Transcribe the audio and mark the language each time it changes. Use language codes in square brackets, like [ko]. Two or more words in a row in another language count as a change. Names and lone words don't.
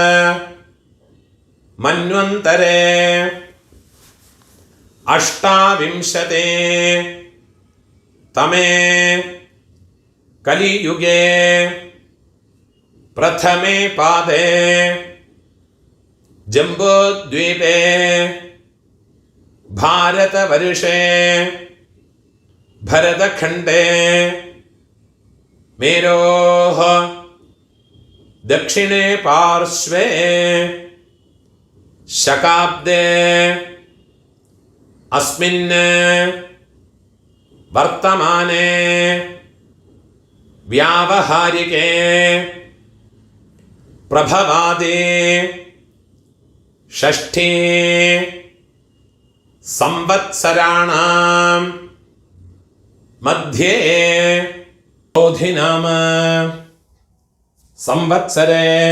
[sa] മന്വന്തരേ അഷ്ടാവിംശതേ തമേ കലിയുഗേ പ്രഥമേ പാദേ ജംബോദ്വീപേ ഭാരതവർഷേ ഭരതഖണ്ഡേ മേരോഃ ദക്ഷിണേ പാർശ്വേ शकाब्दे अस्मिन् वर्तमाने व्यावहारिके प्रभवादि षष्ठी संवत्सराणां मध्ये बोधिनाम संवत्सरे